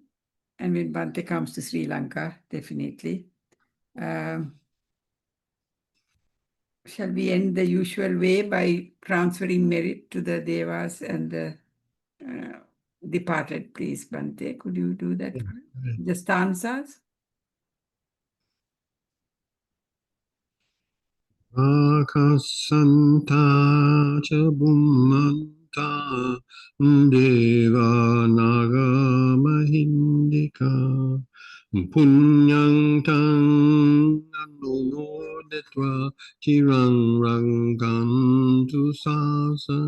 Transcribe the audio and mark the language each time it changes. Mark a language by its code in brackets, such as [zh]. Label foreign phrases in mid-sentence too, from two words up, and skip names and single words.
[en] And when Bhante comes to Sri Lanka, definitely. Shall we end the usual way by transferring merit to the Devas and the departed, please, Bhante? Could you do that? The stanzas? [pi] Akasanta cha bummanta deva naga mahindika punyang tang anumodetva chirang rangantu sasana.